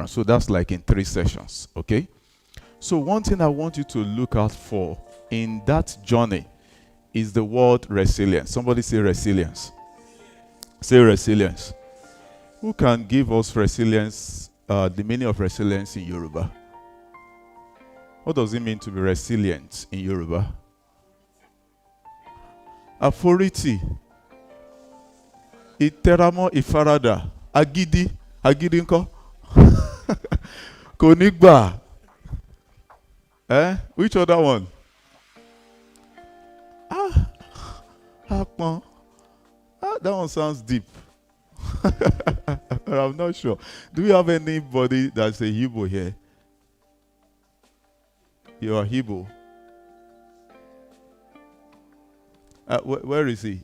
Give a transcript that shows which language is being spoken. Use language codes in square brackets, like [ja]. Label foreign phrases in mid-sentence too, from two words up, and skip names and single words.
[en] So that's like in 3 sessions, okay? So one thing I want you to look out for in that journey is the word resilience. Somebody say resilience. Say resilience. Who can give us resilience, the meaning of resilience in Yoruba? What does it mean to be resilient in Yoruba? [yo] Aforiti. Iteramo ifarada. Agidi. Agidi nko? Konigba. [en] Which other one? Akpon. That one sounds deep. But I'm not sure. Do we have anybody that's a Igbo here? You are Igbo. Where is he?